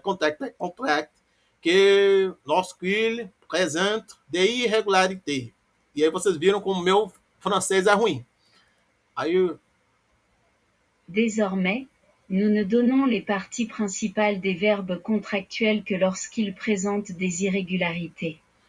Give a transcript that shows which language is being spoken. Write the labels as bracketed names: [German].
[French] Contract, que lorsqu'il présente des irregularités. [Portuguese] E aí vocês viram como o meu francês é ruim. Aí, [French] Désormais, nous ne donnons les parties principales des verbes contractuels que lorsqu'ils présentent des irrégularités.